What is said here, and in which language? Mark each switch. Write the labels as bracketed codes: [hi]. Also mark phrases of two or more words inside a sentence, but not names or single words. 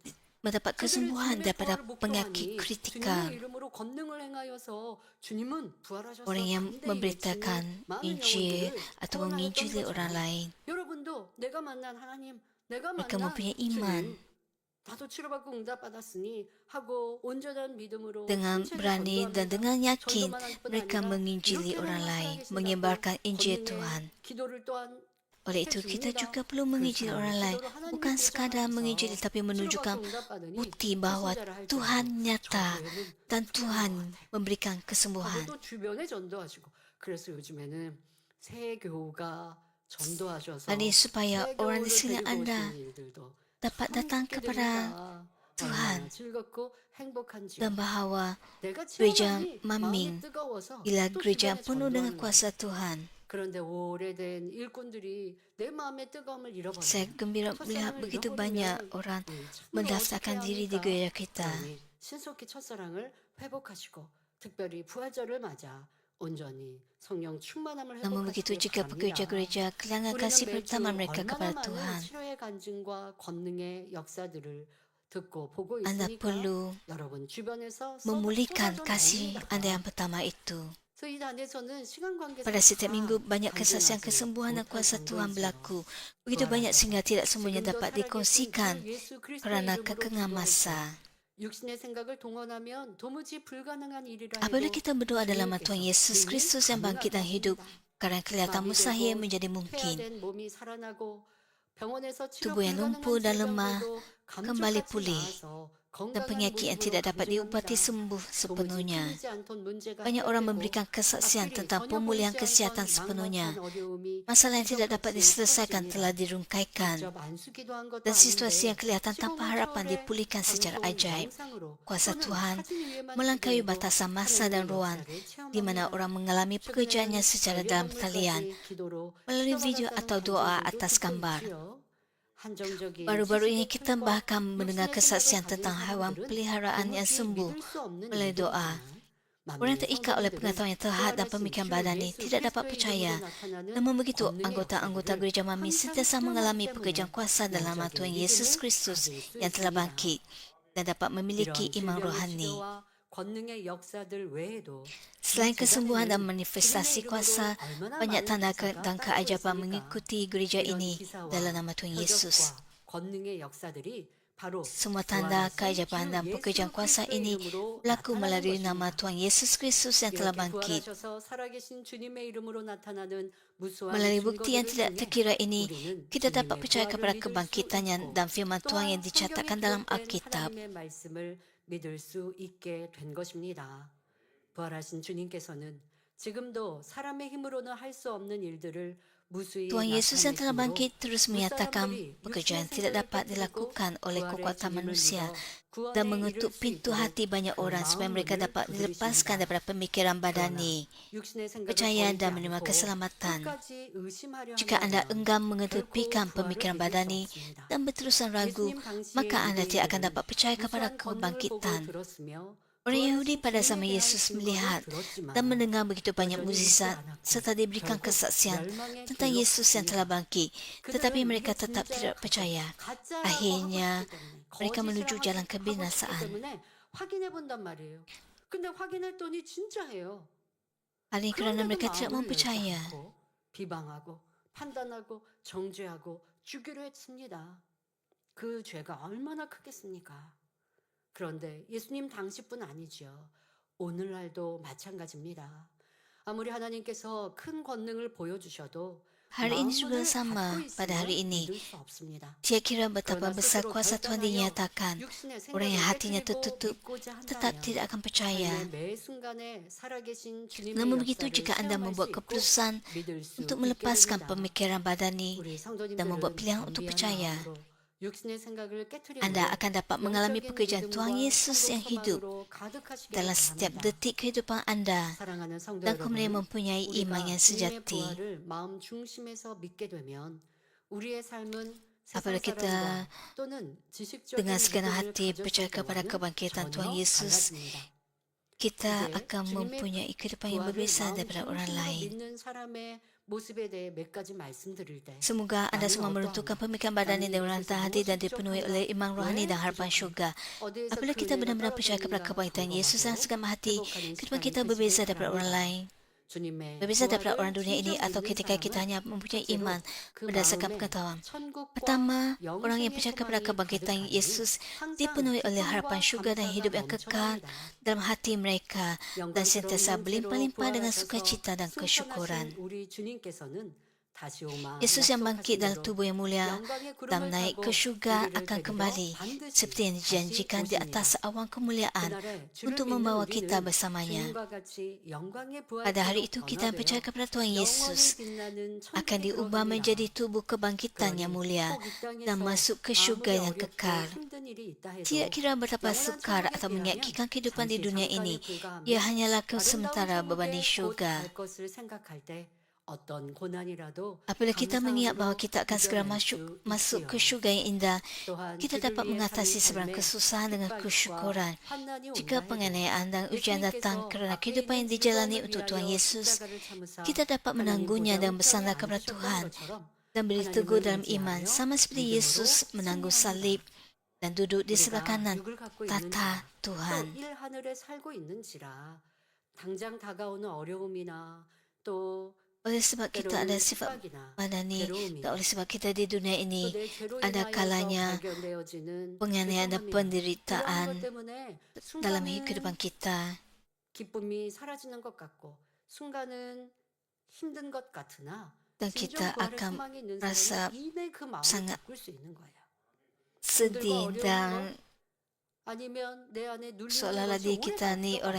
[ms] mendapat [ko] 그들이 [ms] kesembuhan [ko] 주님의 [ms] daripada [ko] 부활을 [ms] penyakit [ko] 목도하니 [ms] kritikal. [ko] 주님의 이름으로 권능을 행하여서 주님은 부활하셔서 [ms] Orang yang [ko] 당대에 [ms] memberitakan [ko] 외치는 많은 [ms] Injil [ko] 영혼들을 [ms] atau [ko] 구원하였던 [ms] menginjili orang [ko] 것처럼 [ms] lain. [ko] 여러분도 내가 만난 하나님, 내가 [ms] Mereka [ko] 만난 [ms] mempunyai iman. [ko] 주님 나도 치료받고 응답받았으니 하고 온전한 믿음으로 [ms] Dengan [ko] 신체를 [ms] berani dan [ko] 전도합니다. [ms] dengan yakin, [ko] 전도만 할 뿐 [ms] mereka [ko] 아니라 [ms] menginjili [ko] 이렇게는 [ms] orang lain, [ko] 살아계신 [ms] menyebarkan [ko] 나고 [ms] Injil [ko] 권능의 [ms] Tuhan. [ko] 기도를 또한 [ms] Oleh itu, kita [ko] 해줍니다. [ms] juga perlu [ko] 그 [ms] menginjili [ko] 사람의 [ms] orang lain, [ko] 기도로 하나님이 [ms] bukan sekadar menginjili [ko] 보장하셔서 [ms] tapi menunjukkan [ko] 치료받고 응답받으니 [ms] bukti bahwa [ko] 불신자라 할지라도 [ms] Tuhan nyata [ko] 전도에는 [ms] dan [ko] 필요한 [ms] Tuhan [ko] 것 같아요. [ms] memberikan [ko] 하고 [ms] kesembuhan. [ko] 또 주변에 전도하시고 그래서 요즘에는 새 교우가 전도하셔서 [ms] Ini supaya [ko] 새 [ms] orang [ko] 교우를 [ms] di sekitar [ko] 데리고 [ms] Anda [ko] 오시는 일들도 [ms] dapat [ko] 참 [ms] datang [ko] 있게 [ms] kepada [ko] 됩니다. [ms] Tuhan [ko] 얼마나 즐겁고 행복한지요. [ms] dan bahawa [ko] 내가 [ms] gereja [ko] 체험하니 [ms] maming [ko] 마음이 뜨거워서 [ms] bila [ko] 또 [ms] gereja [ko] 주변에 [ms] penuh dengan [ko] 전도하는 [ms] kuasa [ko] 거예요. [ms] Tuhan. [ko] 그런데 오래된 일꾼들이 내 마음의 뜨거움을 [ms] Saya [ko] 잃어버려요. [ms] gembira melihat [ko] 첫사랑을 [ms] begitu banyak [ko] 잃어버리면 [ms] orang [ko] 참 어떻게 [ms] mendaftarkan diri di [ko] 합니까? [ms] gereja kita. [ko] 그러니 신속히 첫사랑을 회복하시고 특별히 부활절을 맞아 온전히 성령 충만함을 [ms] Namun begitu [ko] 회복하시길 [ms] jika pekerja [ko] 바랍니다. [ms] gereja kehilangan [ko] 우리는 [ms] kasih [ko] 매주 [ms] pertama mereka [ko] 얼마나 [ms] kepada [ko] 많은 [ms] Tuhan, [ko] 치료의 간증과 권능의 역사들을 듣고 보고 [ms] Anda [ko] 있으니까 [ms] perlu [ko] 여러분 주변에서 [ms] memulihkan [ko] 쏟아져 [ms] kasih Anda yang [ko] 나옵니다. [ms] pertama itu. [ko] 그래서 이 단에서는 시간 관계상 [ms] Pada setiap minggu, banyak [ko] 간증하지 [ms] kesaksian kesembuhan dan [ko] 못할 [ms] kuasa Tuhan [ko] 정도이지요. [ms] berlaku. Begitu banyak sehingga tidak semuanya [ko] 지금도 [ms] dapat [ko] 살아계신 [ms] dikongsikan [ko] 주 예수 그리스도의 [ms] kerana [ko] 이름으로 [ms] kekengah [ko] 기도할 때 [ms] masa. [ko] 육신의 생각을 동원하면 도무지 불가능한 일이라 [ms] Apabila [ko] 해도 [ms] kita berdoa dalam nama [ko] 주님께서 [ms] Tuhan Yesus [ko] 능히 [ms] Kristus yang bangkit dan hidup, [ko] 가능하게 [ms] kerana kelihatan mustahil [ko] 마비되고 [ms] menjadi mungkin. [ko] 퇴화된 몸이 살아나고 병원에서 치료 [ms] Tubuh yang lumpuh [ko] 불가능한 [ms] dan lemah [ko] 질병들도 [ms] kembali [ko] 감쪽같이 [ms] pulih, [ko] 나아서 [ms] dan [ko] 건강한 [ms] penyakit yang [ko] 모습으로 [ms] tidak dapat diubati [ko] 감증합니다. [ms] sembuh [ko] 도무지 [ms] sepenuhnya. [ko] 풀리지 않던 문제가 [ms] Banyak orang [ko] 해결되고 [ms] memberikan kesaksian [ko] 앞길이 [ms] tentang [ko] 전혀 [ms] pemulihan [ko] 보이지 [ms] kesihatan [ko] 않던 [ms] sepenuhnya. [ko] 막막한 어려움이 [ms] Masalah yang tidak dapat [ko] 기적같이 [ms] diselesaikan [ko] 풀어집니다. [ms] telah dirungkaikan, [ko] 직접 안수기도 한 것도 [ms] dan situasi [ko] 아닌데 [ms] yang kelihatan tanpa [ko] 15분 [ms] harapan [ko] 초월의 [ms] dipulihkan secara [ko] 방송 [ms] ajaib. [ko] 영상으로 [ms] Kuasa [ko] 또는 [ms] Tuhan [ko] 사진 위에만 [ms] melangkaui [ko] 찍어도 [ms] batasan masa dan [ko] 하나님의 [ms] ruang [ko] 역사를 [ms] di mana [ko] 체험합니다. [ms] orang mengalami pekerjaannya [ko] 최근에는 [ms] secara dalam talian, [ko] 반려동물까지 기도로 [ms] melalui video [ko] 치료받았다는 [ms] atau doa [ko] 간증들도 [ms] atas [ko] 듣고 [ms] gambar. [ko] 있지요. 한정적인 [ms] Baru-baru ini [ko] 지식의 [ms] kita [ko] 틀과 [ms] bahkan mendengar [ko] 육신의 [ms] kesaksian [ko] 생각을 가진 [ms] tentang hewan [ko] 사람들은 [ms] peliharaan yang [ko] 도무지 [ms] sembuh [ko] 믿을 수 없는 [ms] melalui doa. [ko] 일들이지만 [ms] Orang yang [ko] 만민의 [ms] terikat oleh [ko] 성도들은 [ms] pengetahuan yang terhad dan [ko] 부활하신 [ms] pemikiran [ko] 주 [ms] badani [ko] 예수 [ms] tidak dapat [ko] 그리스도의 [ms] percaya. [ko] 이름으로 나타나는 [ms] Namun begitu, [ko] 권능의 [ms] anggota-anggota [ko] 역사들을 [ms] gereja mami [ko] 항상 [ms] sentiasa [ko] 수용하기 [ms] mengalami [ko] 때문에 [ms] pekerjaan kuasa dalam nama [ko] 영적인 [ms] Tuhan Yesus [ko] 믿음을 [ms] Kristus [ko] 가질 수 [ms] yang telah [ko] 있습니다. [ms] bangkit dan dapat memiliki [ko] 이런 [ms] iman [ko] 질병의 [ms] rohani. [ko] 치료와 권능의 역사들 외에도 [ms] Selain [ko] 이 [ms] kesembuhan dan [ko] 제자들은 [ms] manifestasi [ko] 주님의 [ms] kuasa, [ko] 이름으로 얼마나 [ms] banyak [ko] 많은 [ms] tanda [ko] 기사가 [ms] dan [ko] 따르고 [ms] keajaban [ko] 있습니까? [ms] mengikuti gereja [ko] 이런 [ms] ini [ko] 기사와 [ms] dalam nama Tuhan Yesus. [ko] 표적과 권능의 역사들이 바로 [ms] Semua tanda, [ko] 부활하신 [ms] keajaiban [ko] 주 [ms] dan [ko] 예수 [ms] pekerjaan kuasa [ko] 그리스도의 [ms] ini [ko] 이름으로 [ms] berlaku [ko] 나타나는 [ms] melalui nama [ko] 것입니다. [ms] Tuhan Yesus Kristus yang telah [ko] 이렇게 [ms] bangkit. [ko] 부활하셔서 살아계신 주님의 이름으로 나타나는 무수한 [ms] Melalui bukti yang [ko] 증거들을 [ms] tidak [ko] 통해 [ms] terkira ini, [ko] 우리는 [ms] kita dapat [ko] 주님의 [ms] percaya [ko] 부활을 [ms] kepada [ko] 믿을 수 [ms] kebangkitannya [ko] 있고 [ms] dan firman Tuhan [ko] 또한 [ms] yang [ko] 성경에 [ms] dicatatkan dalam [ko] 기록된 [ms] Alkitab. [ko] 하나님의 말씀을 믿을 수 있게 된 것입니다. 부활하신 주님께서는 지금도 사람의 힘으로는 할 수 없는 일들을 무수히 [ms] Tuhan Yesus yang telah [ko] 나타내심으로 [ms] bangkit terus menyatakan [ko] 무사람들이 [ms] pekerjaan [ko] 육신의 [ms] tidak [ko] 생각을 [ms] dapat [ko] 깨뜨리고 [ms] dilakukan oleh [ko] 부활의 [ms] kekuatan [ko] 주님을 [ms] manusia [ko] 믿어 [ms] dan [ko] 구원에 [ms] mengetuk [ko] 이를 수 [ms] pintu [ko] 있도록 [ms] hati banyak [ko] 그 [ms] orang supaya mereka [ko] 마음문을 [ms] dapat dilepaskan [ko] 두드리십니다. [ms] daripada pemikiran [ko] 그러나 [ms] badani, [ko] 육신의 생각을 [ms] percaya [ko] 버리지 [ms] dan menerima [ko] 않고 [ms] keselamatan. [ko] 끝까지 의심하려 [ms] Jika anda [ko] 한다면 [ms] enggan [ko] 결코 [ms] mengetepikan [ko] 부활을 [ms] pemikiran [ko] 믿을 수 [ms] badani [ko] 없습니다. [ms] dan berterusan ragu, [ko] 예수님 당시의 [ms] maka anda tidak akan [ko] 유대인들은 [ms] dapat percaya kepada [ko] 무수한 권능을 보고 [ms] kebangkitan. [ko] 들었으며 [ms] Orang Yahudi [ko] 부활하신 [ms] pada [ko] 주님에 [ms] zaman [ko] 대한 [ms] Yesus [ko] 증거를 [ms] melihat [ko] 들었지만 [ms] dan mendengar begitu banyak [ko] 여전히 믿지 [ms] mukjizat [ko] 않았고 [ms] serta diberikan [ko] 결국 [ms] kesaksian [ko] 멸망의 [ms] tentang [ko] 길로 [ms] Yesus yang [ko] 갔습니다. [ms] telah bangkit, tetapi [ko] 그들은 [ms] mereka [ko] 이게 [ms] tetap [ko] 진짜야 [ms] tidak percaya. [ko] 가짜라고 [ms] Akhirnya, [ko] 하고 싶기 때문에 [ms] mereka [ko] 거짓을 [ms] menuju jalan [ko] 하고 싶기 [ms] kebinasaan. [ko] 때문에 확인해 본단 말이에요. 근데 확인했더니 진짜예요. [ms] Hal ini kerana [ko] 그런데도 [ms] mereka tidak [ko] 마음을 열지 [ms] mempercaya. [ko] 않고 비방하고 판단하고 정죄하고 죽이려 했습니다. 그 죄가 얼마나 크겠습니까? 그런데 예수님 당시뿐 아니지요. 오늘날도 마찬가지입니다. 아무리 하나님께서 큰 권능을 보여주셔도 [ms] Hari ini juga [ko] 마음문을 [ms] sama [ko] 닫고 [ms] pada hari [ko] 있으면 [ms] ini. [ko] 믿을 수 없습니다. [ms] Dia kira betapa [ko] 그러나 [ms] besar [ko] 스스로 [ms] kuasa Tuhan [ko] 결단하여 [ms] dinyatakan. [ko] 육신의 [ms] Orang yang [ko] 생각을 [ms] hatinya [ko] 깨뜨리고 [ms] tertutup [ko] 믿고자 [ms] tetap [ko] 한다면 [ms] tidak akan percaya. [ko] 삶의 매 순간에 살아계신 주님의 [ms] Namun begitu [ko] 역사를 [ms] jika anda [ko] 체험할 수 [ms] membuat [ko] 있고 [ms] keputusan [ko] 믿을 수 [ms] untuk [ko] 있게 [ms] melepaskan [ko] 됩니다. [ms] pemikiran badani [ko] 우리 [ms] dan membuat [ko] 성도님들은 [ms] pilihan untuk [ko] 겸비한 [ms] percaya, [ko] 마음으로 육신의 생각을 깨뜨리고 [ms] anda akan dapat mengalami [ko] 영적인 [ms] pekerjaan Tuhan [ko] 믿음과 [ms] Yesus yang [ko] 성도 [ms] hidup [ko] 소망으로 가득하시기를 [ms] dalam setiap [ko] 바랍니다. [ms] detik kehidupan anda [ko] 사랑하는 성도 [ms] dan kemudian [ko] 여러분, [ms] mempunyai iman [ko] 우리가 [ms] yang [ko] 주님의 [ms] sejati. [ko] 부활을 마음 중심에서 믿게 되면 우리의 삶은 [ms] Apabila [ko] 세상 [ms] kita [ko] 사람과 또는 지식적인 [ms] dengan segenap [ko] 믿음을 [ms] hati [ko] 가졌을 [ms] percaya kepada [ko] 때와는 [ms] kebangkitan [ko] 전혀 [ms] Tuhan Yesus, [ko] 달라집니다. [ms] kita [ko] 이제 [ms] akan [ko] 주님의 [ms] mempunyai kehidupan yang [ko] 부활을 [ms] berbeza [ko] 마음 [ms] daripada orang [ko] 중심으로 [ms] lain. [ko] 믿는 사람의 모습에 대해 몇 가지 말씀드릴 때 [ms] Semoga anda [ko] 나는 [ms] semua [ko] 어떠한가? [ms] meruntukkan pemikiran badani dan [ko] 나는 [ms] rendah [ko] 이것에서 [ms] hati dan [ko] 무엇이 [ms] dipenuhi [ko] 부족한가? [ms] oleh iman rohani [ko] 왜 [ms] dan harapan [ko] 부족한가? [ms] syurga. [ko] 어디에서 [ms] Apabila [ko] 그 [ms] kita [ko] 은혜가 [ms] benar-benar percaya kepada [ko] 떨어졌는가 [ms] kebangkitan Yesus dan [ko] 점검하고 [ms] segala hati, [ko] 회복하는 [ms] kehidupan [ko] 시간이 [ms] kita [ko] 되시길 [ms] berbeza daripada orang [ko] 바랍니다. [ms] lain. [ko] 주님의 [ms] Berbeza daripada orang [ko] 부활을 [ms] dunia ini [ko] 진정 [ms] atau [ko] 믿는 [ms] ketika kita [ko] 사람은 [ms] hanya mempunyai [ko] 첫째로 [ms] iman [ko] 그 [ms] berdasarkan [ko] 마음에 [ms] pengetahuan. [ko] 천국과 [ms] Pertama, orang yang [ko] 영생의 [ms] percaya kepada [ko] 소망이 [ms] kebangkitan [ko] 가득하니 [ms] Yesus [ko] 항상 [ms] dipenuhi oleh harapan [ko] 기쁨과 [ms] syurga dan hidup [ko] 감사가 [ms] yang kekal [ko] 넘쳐납니다. [ms] dalam hati mereka dan [ko] 영광스러운 [ms] sentiasa [ko] 형체로 [ms] berlimpah-limpah dengan [ko] 부활하셔서 [ms] sukacita dan [ko] 승천하신 [ms] kesyukuran. [ko] 우리 주님께서는 다시 오마 [ms] Yesus yang bangkit [ko] 약속하신 [ms] dalam [ko] 대로 [ms] tubuh yang mulia [ko] 영광의 [ms] dan [ko] 구름을 [ms] naik [ko] 타고 [ms] ke syurga [ko] 우리를 [ms] akan [ko] 데리러 [ms] kembali [ko] 반드시 [ms] seperti yang [ko] 다시 [ms] dijanjikan di [ko] 오십니다. [ms] atas awan kemuliaan [ko] 그날에 주를 [ms] untuk [ko] 믿는 [ms] membawa kita [ko] 우리는 [ms] bersamanya. [ko] 주님과 같이 영광의 [ms] Pada hari [ko] 부활체로 [ms] itu kita percaya [ko] 변화되어 [ms] kepada Tuhan [ko] 영원히 [ms] Yesus [ko] 빛나는 [ms] akan [ko] 천국에 [ms] diubah menjadi [ko] 들어갑니다. [ms] tubuh kebangkitan yang [ko] 그러니 [ms] mulia [ko] 혹 이 [ms] dan [ko] 땅에서 [ms] masuk ke [ko] 아무리 [ms] syurga yang [ko] 어렵고 [ms] kekal. [ko] 힘든 일이 있다 [ms] Tidak [ko] 해도 [ms] kira betapa [ko] 영원한 [ms] sukar [ko] 천국에 [ms] atau [ko] 비하면 [ms] menyakitkan kehidupan di [ko] 잠시 [ms] dunia [ko] 잠깐에 [ms] ini, [ko] 불과하며 [ms] ia hanyalah [ko] 아름다운 [ms] sementara beban di [ko] 천국에 곧 [ms] syurga. [ko] 갈 것을 생각할 때 어떤 고난이라도 [ms] Apabila kita mengingat bahawa [ko] 감사함으로 [ms] kita akan segera [ko] 이겨낼 [ms] masuk [ko] 수 [ms] ke [ko] 있지요. [ms] syurga yang indah, [ko] 또한 [ms] kita [ko] 주를 [ms] dapat [ko] 위해 [ms] mengatasi [ko] 사는 [ms] sebarang [ko] 삶에 [ms] kesusahan dengan [ko] 핍박과 [ms] kesyukuran. [ko] 환난이 [ms] Jika [ko] 온다 해도 [ms] penganiayaan dan ujian datang [ko] 예수님께서 [ms] kerana [ko] 앞에 [ms] kehidupan yang [ko] 있는 [ms] dijalani [ko] 즐거움을 [ms] untuk Tuhan [ko] 위하여 [ms] Yesus, [ko] 십자가를 참으사 [ms] kita dapat [ko] 하나님 [ms] menangguhnya [ko] 보좌 [ms] dan [ko] 우편에 [ms] bersandar kepada [ko] 앉으셨던 [ms] Tuhan [ko] 것처럼 [ms] dan beri teguh [ko] 하나님을 [ms] dalam iman, [ko] 의지하여 [ms] sama seperti [ko] 믿음으로 [ms] Yesus menanggung salib [ko] 승리합니다. [ms] dan duduk di sebelah [ko] 우리가 [ms] kanan [ko] 육을 갖고 [ms] tata [ko] 있는지라 또 [ms] Tuhan. [ko] 일하늘에 살고 있는지라 당장 다가오는 어려움이나 또 [ms] Oleh sebab kita ada [ko] 때로는 [ms] sifat [ko] 핍박이나 [ms] badani [ko] 괴로움이나 [ms] dan oleh sebab kita di dunia [ko] 또 [ms] ini [ko] 내 죄로 [ms] ada [ko] 인하여서 [ms] kalanya [ko] 발견되어지는 [ms] penganiayaan dan [ko] 죄송함이나 이러한 것 [ms] penderitaan [ko] 때문에 [ms] dalam [ko] 순간은 [ms] kehidupan kita. [ko] 기쁨이 사라지는 것 같고 순간은 힘든 것 같으나 [ms] Dan [ko] 진정 [ms] kita [ko] 부활의 [ms] akan [ko] 소망이 있는 [ms] rasa [ko] 사람은 이내 그 마음을 [ms] sangat [ko] 바꿀 수 있는 거예요. [ms] sedih [ko] 힘들고 어려운 [ms] dan [ko] 것 아니면 내 안에 눌리는 [ms] seolah-olah [ko] 것이 [ms] diri [ko] 오래 [ms] kita ni [ko] 갈